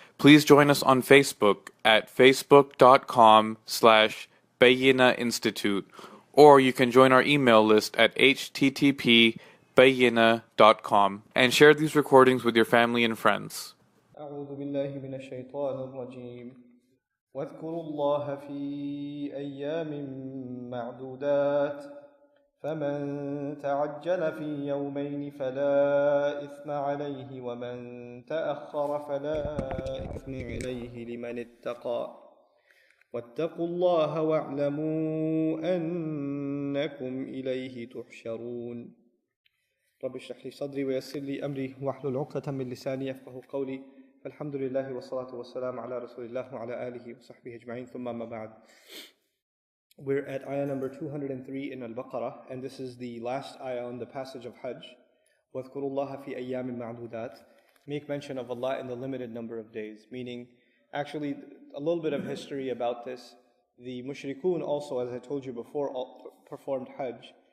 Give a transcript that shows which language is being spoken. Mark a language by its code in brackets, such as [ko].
[en] Please join us on Facebook at facebook.com/Bayyina Institute, or you can join our email list at http://bayyina.com and share these recordings with your family and friends. [ar] أعوذ بالله من الشيطان الرجيم واذكروا الله في أيام معدودات فمن تعجل في يومين فلا إثم عليه ومن تأخر فلا إثم عليه لمن اتقى واتقوا الله واعلموا أنكم إليه تحشرون رب اشرح لي صدري ويسر لي أمري واحلل عقدة من لساني يفقهوا قولي فالحمد لله والصلاة والسلام على رسول الله وعلى آله وصحبه أجمعين ثم ما بعد. [en] We're at ayah number 203 in Al Baqarah, and this is the last ayah on the passage of Hajj. [ar] وَاذْكُرُوا اللَّهَ فِي أَيَّامٍ مَعْدُودَاتٍ. [en] Make mention of Allah in the limited number of days. Meaning, actually, a little bit of history about this. The mushrikun also, as I told you before, performed Hajj.